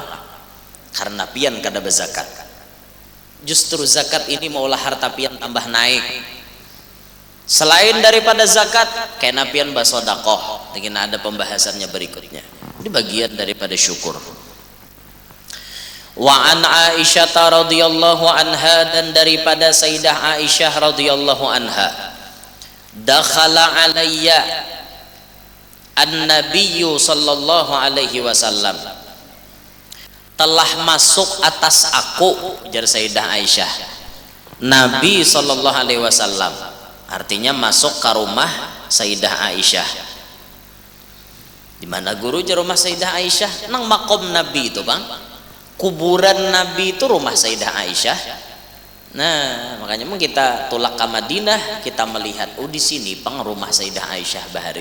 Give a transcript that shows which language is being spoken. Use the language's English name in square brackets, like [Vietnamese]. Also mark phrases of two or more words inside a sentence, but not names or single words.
[Banjar] Karena pian kada berzakat. Justru zakat ini maulah harta pian tambah naik. Selain daripada zakat, kena pian bersedekah. [Indonesian] Dengan ada pembahasannya berikutnya. Ini bagian daripada syukur. [Arabic] وعن عائشة رضي الله عنها, [Indonesian] dan daripada Sayyidah Aisyah [Arabic] رضي الله عنها، دخل علي النبي صلى الله عليه وسلم, [Indonesian] telah masuk atas aku, jar Sayyidah Aisyah, Nabi [Arabic] صلى الله عليه وسلم, [Indonesian] artinya masuk ke rumah Sayyidah Aisyah. Di mana guru jar rumah Sayyidah Aisyah? Nang makom Nabi itu bang. kuburan Nabi itu rumah Sayyidah Aisyah. [Banjar] Nah, makanya kita tulak ke Madinah, kita melihat di sini pang rumah Sayyidah Aisyah bahari.